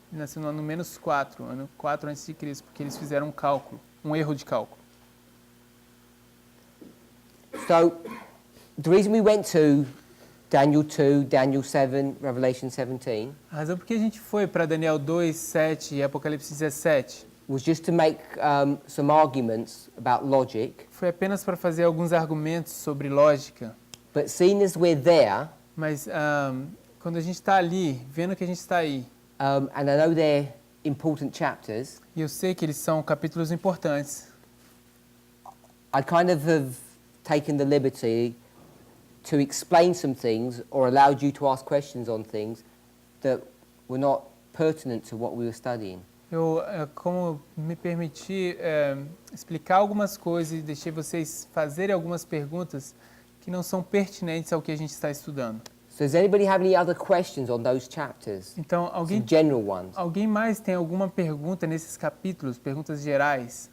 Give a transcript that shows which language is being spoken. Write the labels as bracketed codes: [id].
[pt] Ele nasceu no ano menos 4, ano 4 antes de Cristo, porque eles fizeram um cálculo, um erro de cálculo. [en] So, the reason we went to Daniel 2, Daniel 7, Revelation 17 [pt] A razão por que a gente foi para Daniel 2, 7 e Apocalipse 17 [en] was just to make some arguments about logic. [pt] foi apenas para fazer alguns argumentos sobre lógica. [en] But seeing as we're there, [pt] Mas quando a gente está ali, vendo que a gente está aí, [en] and I know they're important chapters, [pt] e eu sei que eles são capítulos importantes, [en] I kind of have taken the liberty to explain some things or allowed you to ask questions on things that were not pertinent to what we were studying. [pt] eu como me permiti explicar algumas coisas e deixei vocês fazerem algumas perguntas que não são pertinentes ao que a gente está estudando. [en] So does anybody have any other questions on those chapters? [pt] Então, [en] Some general ones. [pt] alguém mais tem alguma pergunta nesses capítulos, perguntas gerais,